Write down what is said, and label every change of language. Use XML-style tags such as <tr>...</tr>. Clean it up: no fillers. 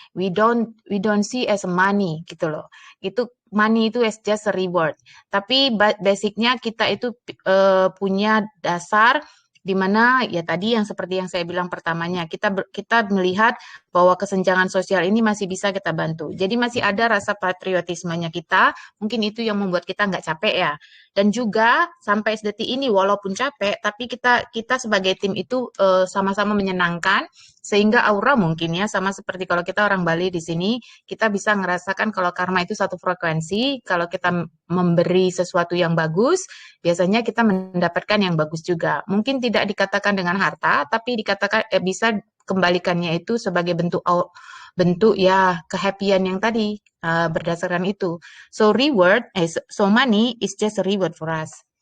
<en>We don't see as money</en> <id>gitu loh. Itu money itu</id> <en>as just a reward.</en> <id>Tapi basicnya kita itu punya dasar di mana ya tadi yang seperti yang saya bilang pertamanya, kita melihat bahwa kesenjangan sosial ini masih bisa kita bantu. Jadi masih ada rasa patriotismenya kita, mungkin itu yang membuat kita nggak capek ya. Dan juga sampai detik ini walaupun capek, tapi kita sebagai tim itu sama-sama menyenangkan, sehingga aura mungkin ya sama seperti kalau kita orang Bali di sini, kita bisa ngerasakan kalau karma itu satu frekuensi. Kalau kita memberi sesuatu yang bagus, biasanya kita mendapatkan yang bagus juga. Mungkin tidak dikatakan dengan harta, tapi dikatakan bisa kembalikannya itu sebagai bentuk ya kehappian yang tadi berdasarkan itu.</id> <en>So money is just a reward for us.</en>